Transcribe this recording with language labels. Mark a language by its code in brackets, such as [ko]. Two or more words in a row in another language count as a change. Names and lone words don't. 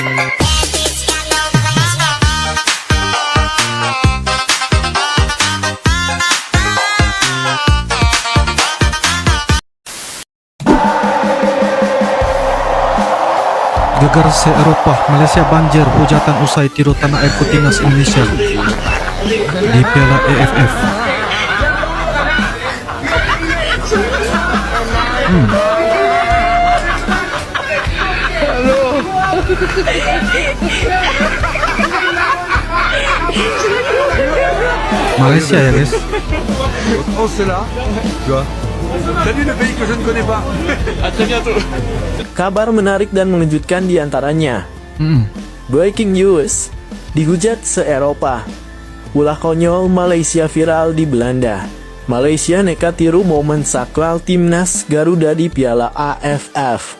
[id] Gegar se-Eropa, Malaysia banjir hujatan usai tiru tanah air timnas Indonesia di Piala AFF. Malaysia ya guys. [fr] Oh c'est là, tu vois. Salut le pays que je ne connais pas. À très bientôt. [id] Kabar menarik dan mengejutkan diantaranya. [en] Breaking news, [id] dihujat se-Eropa. Ulah konyol Malaysia viral di Belanda. Malaysia nekat tiru momen sakral timnas Garuda di Piala AFF.